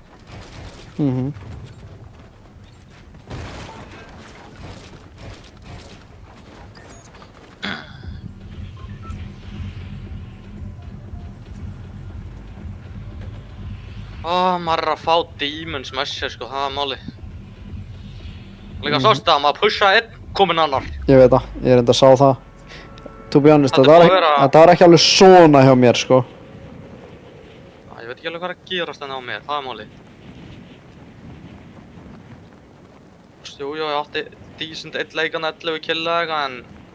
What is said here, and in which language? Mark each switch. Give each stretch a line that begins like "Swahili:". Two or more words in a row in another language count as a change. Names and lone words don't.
Icelandic: Maður er að fá demons með sér sko, það er málið. Líka sástu það, maður pusha einn, kominn annar. Ég veit það, ég er enda að sá það.
English: To be honest,
Icelandic: Þetta þetta var ekki alveg svona hjá mér, sko. Ég veit ekki alveg hvað er að gerast þennan á mér, það er málið. Jú, ég átti decent 1 leikan 11 kill eða eitthvað en...